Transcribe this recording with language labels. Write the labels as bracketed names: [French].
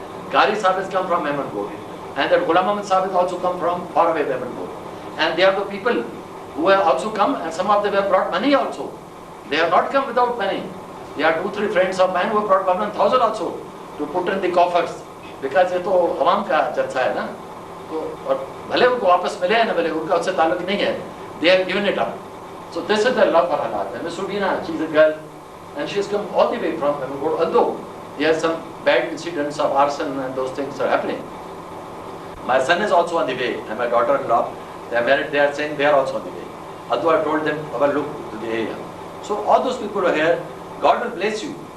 [English] Qari Sahab has come from Mehmanpur. And that Ghulam Ahmad Sahab has also come from far away Mehmanpur. And they are the people who have also come, and some of them have brought money also. They have not come without money. There are 2-3 friends of mine who have brought 1,000 also to put in the coffers. Because [Hindi] ये तो अवाम का चर्चा है ना, तो और भले उनको वापस मिले ना भले उनका उससे ताल्लुक नहीं है, [English] they have given it up. So this is the love for Halat. And Miss Rubina, she is a girl, and she has come all the way from Mehmanpur, although there are some bad incidents of arson and those things are happening. My son is also on the way, and my daughter-in-law, they are married, they are saying they are also on the way. Although I told them, Baba, look to the area. So all those people are here, God will bless you.